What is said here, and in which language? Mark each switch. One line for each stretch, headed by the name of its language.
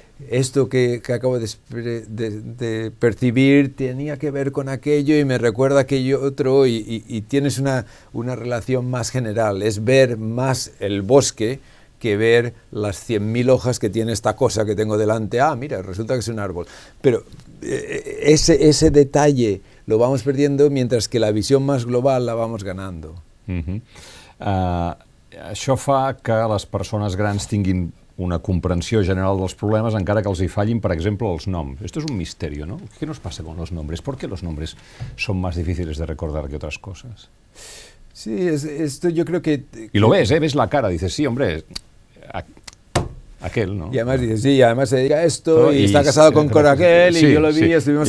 Spanish: Esto que acabo de percibir tenía que ver con aquello y me recuerda aquello otro, y tienes una relación más general. Es ver más el bosque que ver las 100.000 hojas que tiene esta cosa que tengo delante. Ah, mira, resulta que es un árbol. Pero ese detalle lo vamos perdiendo mientras que la visión más global la vamos ganando.
Catalan: Això fa que les persones grans tinguin una comprensió general dels problemes, encara que els hi fallin, per exemple, els noms.
Spanish: Esto es un misterio, ¿no? ¿Qué nos pasa con los nombres? ¿Por qué los nombres son más difíciles de recordar que otras cosas? Sí, esto yo creo que... Y lo ves, ¿eh? Ves la cara, dices, sí, hombre, aquel, ¿no? Y además dices, sí, además se dedica a esto y está casado con aquel y yo lo vi, estuvimos